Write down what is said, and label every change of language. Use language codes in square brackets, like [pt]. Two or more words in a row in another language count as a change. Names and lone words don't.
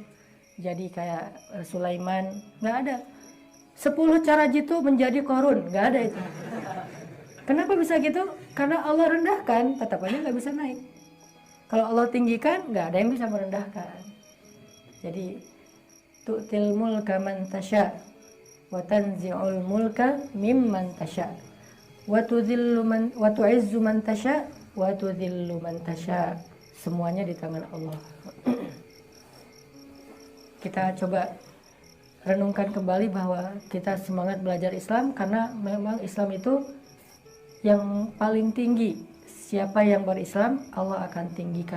[id] Jadi kayak Sulaiman, nggak ada. 10 cara jitu menjadi Qarun, nggak ada itu. Kenapa bisa gitu? Karena Allah rendahkan, tetap aja nggak bisa naik. Kalau Allah tinggikan, nggak ada yang bisa merendahkan. [ar] Jadi تؤتي الملك من تشاء وتنزع الملك ممن تشاء وتعز من تشاء وتذل من تشاء. [id] Semuanya di tangan Allah. Kita coba renungkan kembali bahwa kita semangat belajar Islam karena memang Islam itu yang paling tinggi. Siapa yang berislam, Allah akan tinggikan.